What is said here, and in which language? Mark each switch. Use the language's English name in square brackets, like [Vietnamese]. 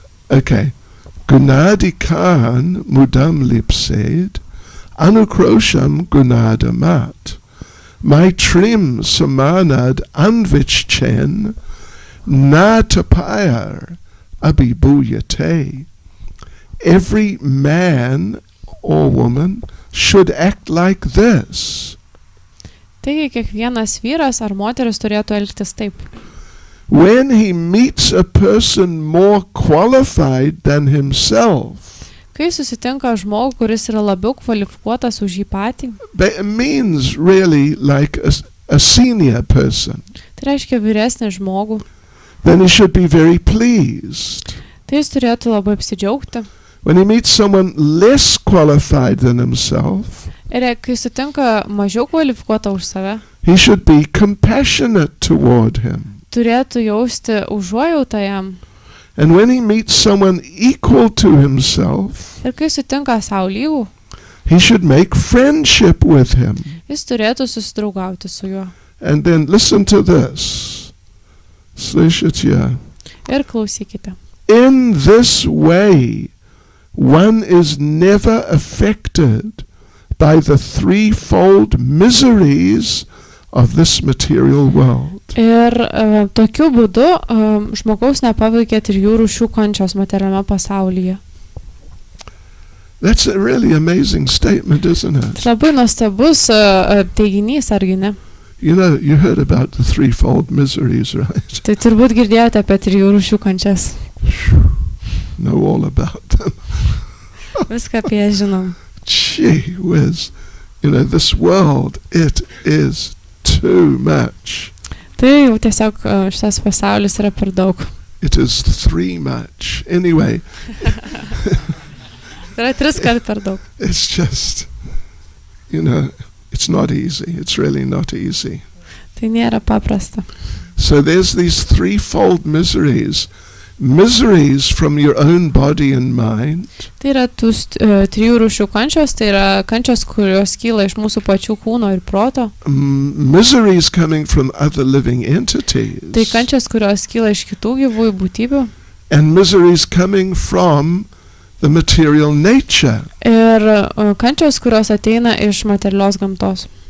[Sanskrit] Okay. Gunadikan mudam lipsed, anukrosham gunadamat, maitrim samanad anvichen, natapayar abhibhuyate. [English] Every man or woman should act like this. [Lithuanian] Taigi kiekvienas vyras ar moteris turėtų elgtis taip. [English] When he meets a person more qualified than himself, [Lithuanian] kai susitinka žmogų, kuris yra labiau kvalifikuotas už jį patį, [English] it means really like a senior person. [Lithuanian] Tai reiškia vyresnį žmogų. [English] then he should be very pleased. [Lithuanian] Tai jis turėtų labai apsidžiaugti. [English] When he meets someone less qualified than himself, [Lithuanian] Ir kai sutinka mažiau kvalifikuotą už save, [English] he should be compassionate toward him. [Lithuanian] turėtų jausti užuojautą jam. [English] And when he meets someone equal to himself, [Lithuanian] Ir kai sutinka savo lygų, [English] he should make friendship with him. [Lithuanian] jis turėtų susidraugauti su juo. [English] And then listen to this. Slishitya. [Lithuanian] Ir klausykite. [English] In this way, one is never affected by the threefold miseries of this material world. [Lithuanian] Ir tokiu būdu žmogaus nepaveikia trijų rūšių kančios materialiame pasaulyje. [English] That's a really amazing statement, isn't it? [Lithuanian] Labai nuostabus teiginys, argi ne? [English] You know, you heard about the threefold miseries, right? [Lithuanian] Tai turbūt girdėjote apie trijų rūšių kančias. [English] Know all about them. [Lithuanian] Viską apie jas žinom. [English] Gee whiz. You know, this world, it is too much. [Lithuanian] Tai jau tiesiog šitas pasaulis yra per daug. [English] It is three much. Anyway, [Lithuanian] Tai yra 3 kart per daug. [English] it's just, you know, it's not easy. It's really not easy. [Lithuanian] Tai nėra paprasta. [English] So there's these threefold miseries. Miseries from your own body and mind. [Lithuanian] Tai yra tų trijų rūšių kančios, tai yra kančios, kurios kyla iš mūsų pačių kūno ir proto. [English] Miseries coming from other living entities. [Lithuanian] Tai kančios, kurios kyla iš kitų gyvųjų būtybių. [English] And miseries coming from the material nature. [Lithuanian] Ir kančios, kurios ateina iš materialios gamtos.